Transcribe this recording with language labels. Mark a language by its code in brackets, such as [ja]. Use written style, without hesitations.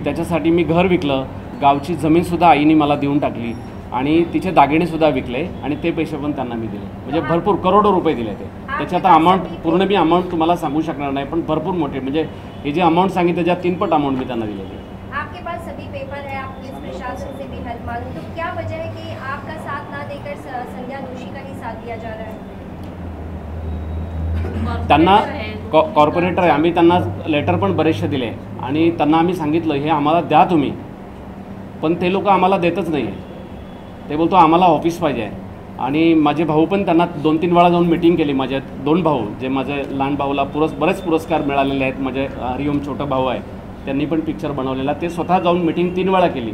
[mr] त्याच्यासाठी मी घर विकलं, गावची जमीनसुद्धा आईने मला देऊन टाकली आणि तिचे दागिनेसुद्धा विकले आणि ते पैसे पण त्यांना मी दिले. म्हणजे भरपूर करोडो रुपये दिले ते. त्याची आता अमाऊंट पूर्ण मी अमाऊंट तुम्हाला सांगू शकणार नाही, पण भरपूर मोठे, म्हणजे हे जे अमाऊंट सांगितलं त्याच्या 3 पट अमाऊंट मी त्यांना दिलेली आहे. [hi] आपके पास सभी पेपर है, आप पुलिस प्रशासन से भी हेल्प मांगी, तो क्या वजह है कि आपका साथ ना देकर संध्या दोषी का ही साथ दिया जा रहा है? [mr] त्यांना कॉर्पोरेटर आहे, आम्ही त्यांना लेटर पण बरेचसे दिले आणि त्यांना आम्ही सांगितलं हे आम्हाला द्या तुम्ही, पण ते लोक आम्हाला देतच नाही आहे. ते बोलतो आम्हाला ऑफिस पाहिजे आहे. आणि माझे भाऊ पण त्यांना 2-3 वेळा जाऊन मिटिंग केली. माझे 2 भाऊ जे माझे लहान भाऊला बरेच पुरस्कार मिळालेले आहेत, माझे हरिओम छोटा भाऊ आहे त्यांनी पण पिक्चर बनवलेला, ते स्वतः जाऊन मिटिंग 3 वेळा केली.